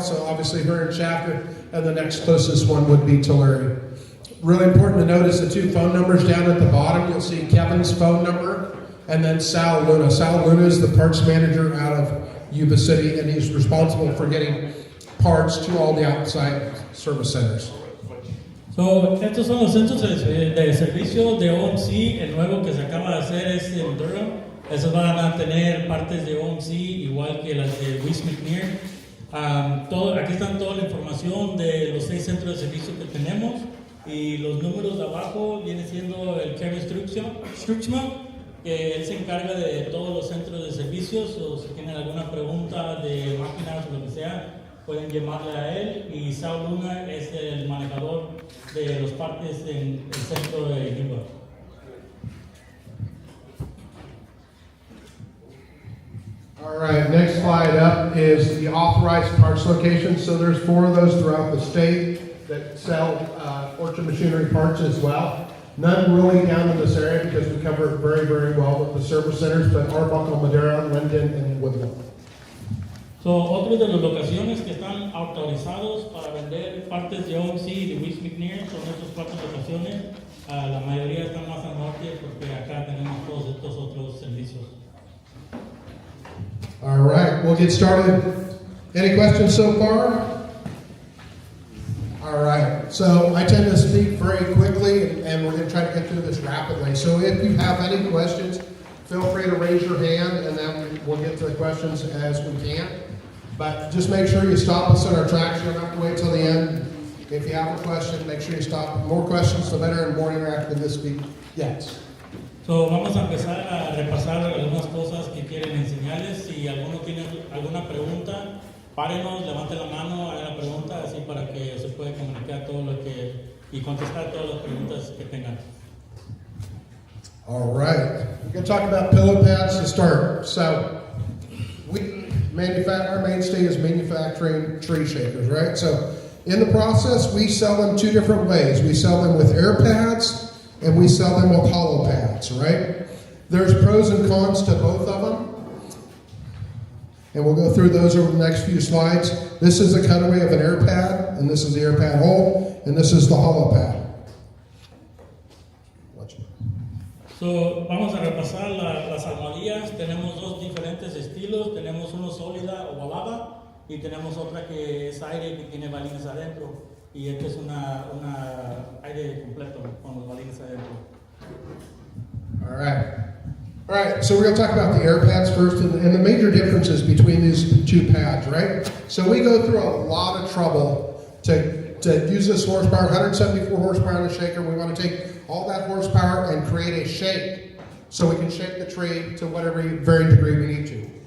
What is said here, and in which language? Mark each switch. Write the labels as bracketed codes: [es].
[en] So obviously we're in Shafter, and the next closest one would be Tulare. Really important to notice the 2 phone numbers down at the bottom. You'll see Kevin's phone number and then Sal Luna. Sal Luna is the parts manager out of Yuba City, and he's responsible for getting parts to all the outside service centers. [es] So, estos son los centros de servicio de OMC. El nuevo que se acaba de hacer es en Durham. Esos van a tener partes de OMC igual que las de Weiss McNair. Aquí están toda la información de los 6 centros de servicio que tenemos, y los números de abajo viene siendo el Kevin Struchman, que él se encarga de todos los centros de servicios, o si tienen alguna pregunta de máquinas o lo que sea, pueden llamarle a él. Y Saul Luna es el manejador de los partes en el centro de Lima. [en] All right, next slide up is the authorized parts locations. So there's 4 of those throughout the state that sell Fortune Machinery parts as well. None really down in this area because we cover it very, very well with the service centers, but Arbuckle, Madera, Linden, and Woodland. [es] So, otros de las locaciones que están autorizados para vender partes de OMC y de Weiss McNair son estas 4 locaciones. La mayoría están más al norte porque acá tenemos todos estos otros servicios. [en] All right, we'll get started. Any questions so far? All right, so I tend to speak very quickly, and we're going to try to get through this rapidly. So if you have any questions, feel free to raise your hand, and then we'll get to the questions as we can. But just make sure you stop us on our tracks. You don't have to wait till the end. If you have a question, make sure you stop. The more questions, the better, and more interactive in this speak. Yes. [es] So, vamos a empezar a repasar algunas cosas que quieren enseñarles. Si alguno tiene alguna pregunta, párenos, levanten la mano, hagan la pregunta, así para que se pueda comunicar todo lo que y contestar todas las preguntas que tengan. [en] All right, we're going to talk about pillow pads to start. So, our mainstay is manufacturing tree shakers, right? So, in the process, we sell them 2 different ways. We sell them with air pads, and we sell them with hollow pads, right? There's pros and cons to both of them, and we'll go through those over the next few slides. This is a cutaway of an air pad, and this is the air pad hole, and this is the hollow pad. [es] So, vamos a repasar las almohadillas. Tenemos 2 diferentes estilos. Tenemos uno sólida o ovalada, y tenemos otra que es aire que tiene balines adentro. Y este es una aire completo con los balines adentro. [en] All right, so we're going to talk about the air pads first, and the major differences between these 2 pads, right? So we go through a lot of trouble to use this horsepower, 174 horsepower in a shaker. We want to take all that horsepower and create a shake so we can shake the tree to whatever varying degree we need to.